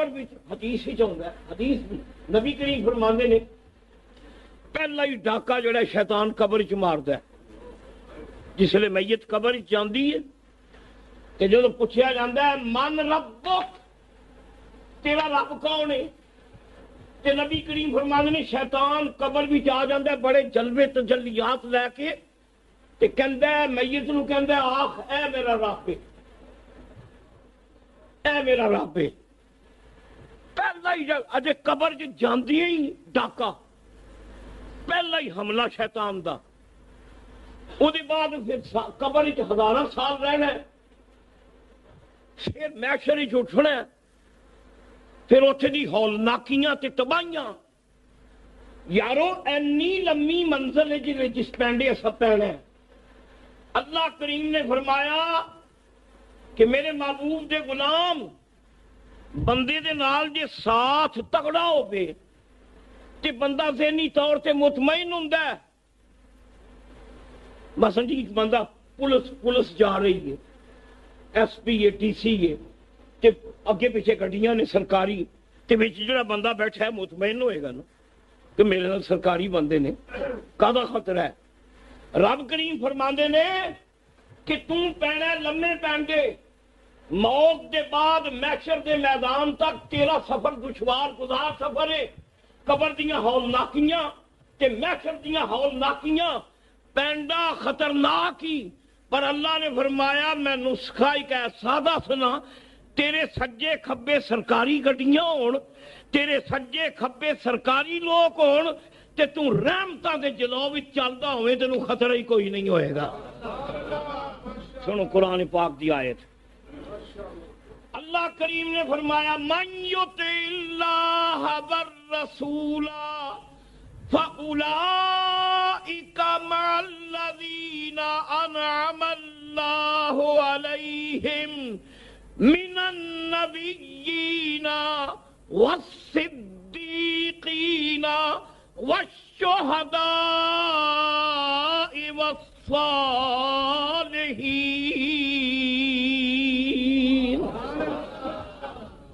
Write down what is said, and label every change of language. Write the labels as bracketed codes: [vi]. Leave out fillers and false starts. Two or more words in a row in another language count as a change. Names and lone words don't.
[pa] وچ حدیث وچ ہوندا ہے، حدیث بھی نبی کریم فرماندے نے پہلا ہی ڈاکہ جڑا شیطان قبر وچ ماردا ہے، جس لئے میت قبر وچ جاندی ہے کہ جدوں پوچھیا جاندا ہے [ar] من ربک، [pa] تیرا رب کون ہے، تے نبی کریم فرماندے نے شیطان قبر وچ آ جاندا ہے بڑے جلوے تجلیات لے کے تے کہندا ہے میت نو، کہندا ہے آخ اے میرا رب، اے میرا رب۔ پہلا ہی اجے قبر وچ جاندی ہی ڈاکہ، پہلا ہی حملہ شیطان دا، او دے بعد پھر قبر وچ ہزاراں سال رہنا ہے، پھر محشر وچ اٹھنا ہے، پھر اتھے دی ہولناکیاں تے تباہیاں۔ یارو اینی لمبی منزل ہے جس پینڈے سب پینا ہے۔ اللہ کریم نے فرمایا کہ میرے محبوب دے غلام بندے دے نال جے ساتھ تگڑا ہو پے تے بندہ ذہنی طور تے مطمئن ہوندا ہے۔ مثلا جی بندہ پولیس جا رہی ہے، ایس پی ہے، ٹی سی ہے، تے اگے پیچھے گڈیاں نے سرکاری، تے وچ جڑا بندہ بیٹھا ہے مطمئن ہوئے گا نا کہ میرے نال سرکاری بندے نے، کادا خطرہ ہے۔ رب کریم فرماندے نے کہ تم پینا لمے پینڈے، موت دے بعد محشر دے میدان تک تیرا سفر دشوار گزار سفر ہے، قبر دیاں ہولناکیاں تے محشر دیاں ہولناکیاں، پینڈا خطرناک ہی، پر اللہ نے فرمایا میں نسخہ ایک ایسا دسنا، تیرے سجے کھبے سرکاری گڈیاں ہون، تیرے سجے کھبے سرکاری لوگ ہون، تے تو رحمتاں دے جلو وچ چلدا ہوئے تینوں خطرہ ہی کوئی نہیں ہوئے گا۔ سنو قرآن پاک دی آیت، اللہ کریم نے فرمایا [ar] من یطع اللہ والرسول فأولئک مع الذین انعم اللہ علیہم من النبیین والصدیقین والشہداء والصالحین۔